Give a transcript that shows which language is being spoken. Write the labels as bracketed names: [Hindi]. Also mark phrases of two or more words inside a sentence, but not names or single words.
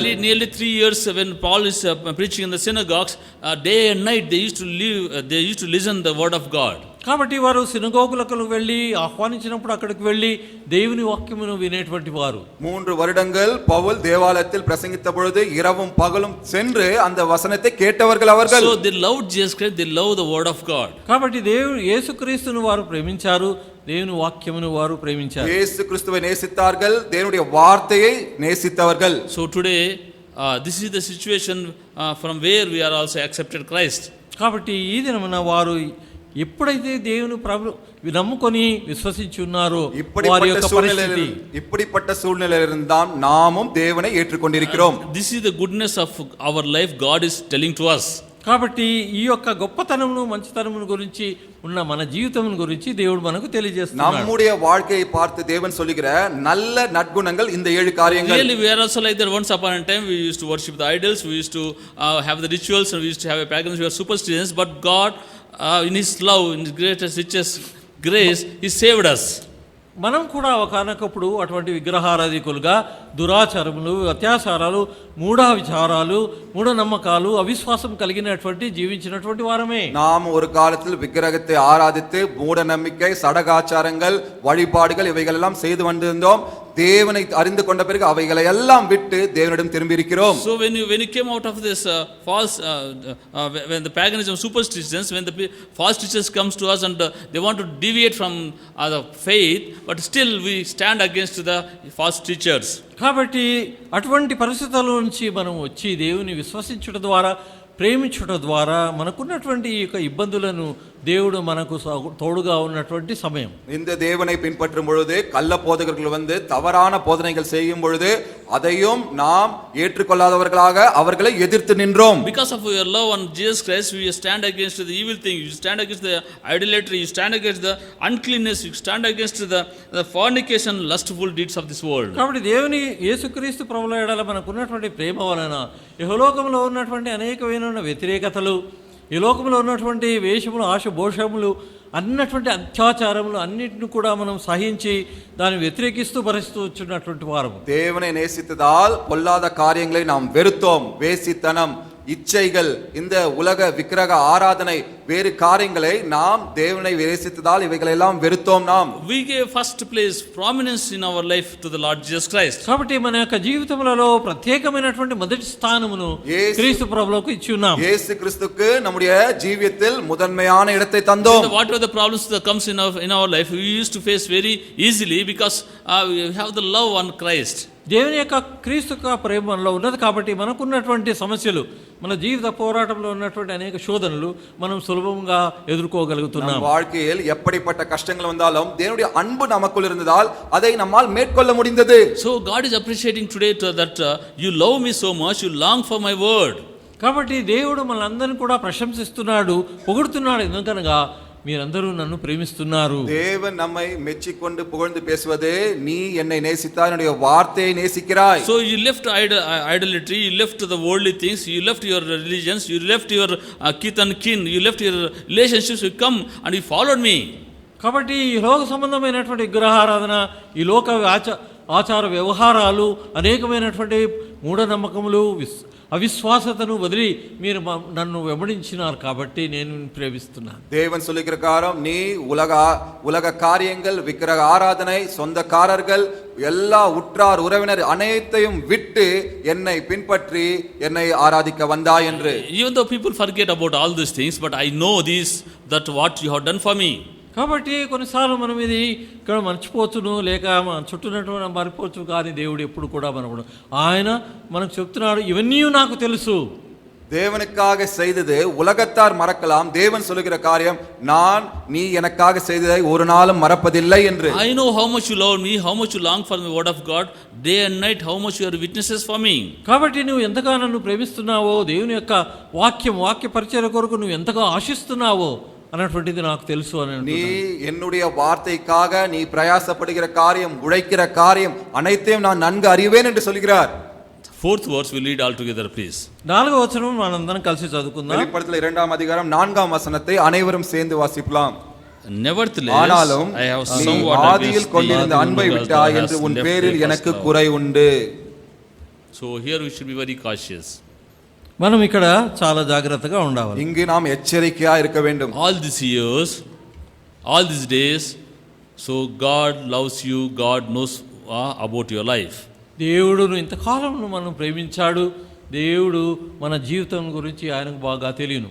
[English] Nearly 3 years when Paul is preaching in the synagogues, day and night they used to listen the word of God. [Telugu] కాబట్టి వారు సినగోగులకు వెళ్ళి ఆహ్వానించినప్పుడు అక్కడికి వెళ్ళి దేవుని వాక్యమును వినేటువంటి వారు. [Tamil] 3 வருடங்கள் பவுல் தேவாலயத்தில் பிரசங்கித்த பொழுது இரவும் பகலும் சென்று அந்த வசனத்தை கேட்டவர்கள் அவர்கள். [English] So they loved Jesus Christ, they loved the word of God. [Telugu] కాబట్టి యేసుక్రీస్తును వారు ప్రేమించారు, దేవుని వాక్యమును వారు ప్రేమించారు. [Tamil] యేసు క్రీస్తుவை நேசித்தார்கள், தேவனுடைய வார்த்தையை நேசித்தவர்கள். [English] So today this is the situation from where we are also accepted Christ. [Telugu] కాబట్టి ఈ దినమున వారు ఎప్పుడైతే దేవుని నమ్ముకొని విశ్వసించి ఉన్నారో వారి యొక్క పరిస్థితి [Tamil] இப்படிப்பட்ட சூழ்நிலையிலிருந்து தான் நாமும் தேவனை ஏற்றுக்கொண்டிருக்கிறோம். [English] This is the goodness of our life God is telling to us. [Telugu] కాబట్టి ఈ యొక్క గొప్పతనమును, మంచితనమును గురించి ఉన్న మన జీవితం గురించి దేవుడు మనకు తెలియజేస్తున్నాడు. [Tamil] நம்முடைய வாழ்க்கையை பார்த்து தேவன் சொல்லுகிற நல்ல நற்குணங்கள் இந்த 7 காரியங்கள். [English] Really we are also like that. Once upon a time we used to worship the idols, we used to have the rituals, and we used to have a paganism, we were superstitions, but God in his love, in his greatest richest grace, he saved us. [Telugu] మనం కూడా ఒకనొకప్పుడు అటువంటి విగ్రహారాధికులుగా దురాచారములు, అత్యాచారాలు, మూఢావిచారాలు, మూఢనమ్మకాలు, అవిశ్వాసం కలిగినటువంటి జీవించినటువంటి వారమే. [Tamil] நாம் ஒரு காலத்தில் விக்கிரகத்தை ஆராதித்து மூட நம்பிக்கை, சடகாச்சாரங்கள், வழிபாடுகள் இவைகள் எல்லாம் செய்து வந்திருந்தோம். தேவனை அறிந்து கொண்ட பிறகு அவைகளை எல்லாம் விட்டு தேவனிடம் திரும்பி இருக்கிறோம். [English] So when you came out of this false when the paganism, superstitions, when the false teachers comes to us and they want to deviate from the faith, but still we stand against the false teachers. [Telugu] కాబట్టి అటువంటి పరిస్థితుల నుంచి మనం వచ్చి దేవుని విశ్వసించడం ద్వారా, ప్రేమించడం ద్వారా మనకున్నటువంటి ఈ యొక్క ఇబ్బందులను దేవుడు మనకు తోడుగా ఉన్నటువంటి సమయం. [Tamil] இந்த தேவனை பின்பற்றும் பொழுது கள்ள போதகர்கள் வந்து தவறான போதனைகள் செய்யும் பொழுது அதையும் நாம் ஏற்றுக்கொள்ளாதவர்களாக அவர்களை எதிர்த்து நின்றோம். [English] Because of your love on Jesus Christ, we stand against the evil thing, you stand against the idolatry, you stand against the uncleanness, you stand against the fornication, lustful deeds of this world. [Telugu] కాబట్టి దేవుని యేసుక్రీస్తు ప్రభువుల యెడల మనకున్నటువంటి ప్రేమ వలన ఇహలోకంలో ఉన్నటువంటి అనేకమైన వ్యతిరేకతలు, ఈ లోకంలో ఉన్నటువంటి వేషములు, ఆశభోషములు, అన్నటువంటి అత్యాచారములు అన్నిటిని కూడా మనం సహించి దాన్ని వ్యతిరేకిస్తూ భరిస్తూ వచ్చినటువంటి వారము. [Tamil] தேவனை நேசித்ததால் பொல்லாத காரியங்களை நாம் வெறுத்தோம். வேசித்தனம், இச்சைகள், இந்த உலக விக்கிரக ஆராதனை, வேறு காரியங்களை நாம் தேவனை நேசித்ததால் இவைகளை எல்லாம் வெறுத்தோம். நாம் [English] We gave first place, prominence in our life to the Lord Jesus Christ. [Telugu] కాబట్టి మన యొక్క జీవితములలో ప్రత్యేకమైనటువంటి మొదటి స్థానమును క్రీస్తు ప్రభువుకు ఇచ్చి ఉన్నాం. [Tamil] இயேசு கிறிஸ்துவுக்கு நம்முடைய ஜீவியத்தில் முதன்மையான இடத்தை தந்தோம். [English] What were the problems that comes in our life? We used to face very easily because we have the love on Christ. [Telugu] దేవుని యొక్క క్రీస్తు యొక్క ప్రేమ మనలో ఉన్నది కాబట్టి మనకున్నటువంటి సమస్యలు, మన జీవిత పోరాటంలో ఉన్నటువంటి అనేక శోధనలు మనం సులభంగా ఎదుర్కోగలుగుతున్నాం. [Tamil] வாழ்க்கையில் எப்படிப்பட்ட கஷ்டங்கள் வந்தாலும் தேவனுடைய அன்பு நமக்குள் இருந்ததால் அதை நம்மால் மேற்கொள்ள முடிந்தது. [English] So God is appreciating today that you love me so much, you long for my word. [Telugu] కాబట్టి దేవుడు మనందరిని కూడా ప్రశంసిస్తున్నాడు, పొగుడుతున్నాడు. ఎందుకనగా మీరందరూ నన్ను ప్రేమిస్తున్నారు. [Tamil] தேவன் நம்மை மெச்சிக்கொண்டு புகழ்ந்து பேசுவது, நீ என்னை நேசித்தாய், என்னுடைய வார்த்தையை நேசிக்கிறாய். [English] So you left idolatry, you left the worldly things, you left your religions, you left your kith and kin, you left your relationships, you come and you followed me. [Telugu] కాబట్టి ఈ లోక సంబంధమైనటువంటి విగ్రహారాధన, ఈ లోక ఆచార వ్యవహారాలు, అనేకమైనటువంటి మూఢనమ్మకములు, అవిశ్వాసతను వదిలి మీరు నన్ను వెంబడించినారు కాబట్టి నేను ప్రేమిస్తున్నాను. [Tamil] தேவன் சொல்லுகிற காரம், நீ உலக காரியங்கள், விக்கிரக ஆராதனை, சொந்தக்காரர்கள், எல்லா உற்றார் உறவினர் அனைத்தையும் விட்டு என்னை பின்பற்றி என்னை ஆராதிக்க வந்தாய் என்று. [English] Even though people forget about all these things, but I know this, that what you have done for me. [Telugu] కాబట్టి కొన్నిసార్లు మనం ఇది ఇక్కడ మర్చిపోతును, లేక మన చుట్టూనటువంటి మర్చిపోవచ్చు. కానీ దేవుడు ఎప్పుడు కూడా ఆయన మనకు చెప్తున్నాడు, ఇవన్నీ నాకు తెలుసు. [Tamil] தேவனுக்காக செய்தது உலகத்தார் மறக்கலாம், தேவன் சொல்லுகிற காரியம், நான் நீ எனக்காக செய்ததை ஒரு நாளும் மறப்பதில்லை என்று. [English] I know how much you love me, how much you long for the word of God, day and night, how much you are witnesses for me. [Telugu] కాబట్టి నువ్వు ఎంతగా నన్ను ప్రేమిస్తున్నావో, దేవుని యొక్క వాక్య పరిచర్య కొరకు నువ్వు ఎంతగా ఆశిస్తున్నావో అన్నటువంటిది నాకు తెలుసు అని. [Tamil] நீ என்னுடைய வார்த்தைக்காக நீ பிரயாசப்படுகிற காரியம், உழைக்கிற காரியம் அனைத்தையும் நான் நன்கு அறிவேன் என்று சொல்கிறார். [English] Fourth verse we'll read all together, please. [Telugu] 4వ వచనం మనందరం కలిసి చదువుకుందాం. [Tamil] வெளிப்படுத்தல் 2ஆம் அதிகாரம் 4ஆம் வசனத்தை அனைவரும் சேர்ந்து வாசிக்கலாம். [English] Nevertheless, [Tamil] ஆனாலும் [English] I have [Tamil] நீ [English] somewhat [Tamil] ஆதியில் கொண்டிருந்த அன்பை விட்டாய் என்று உன் பேரில் எனக்கு குறை உண்டு. [English] So here we should be very cautious. [Telugu] మనం ఇక్కడ చాలా జాగ్రత్తగా ఉండాలి. [Tamil] இங்கு நாம் எச்சரிக்கையா இருக்க வேண்டும். [English] All these years, all these days, so God loves you, God knows about your life. [Telugu] దేవుడును ఇంతకాలం మనం ప్రేమించాడు. దేవుడు మన జీవితం గురించి ఆయనకు బాగా తెలియను.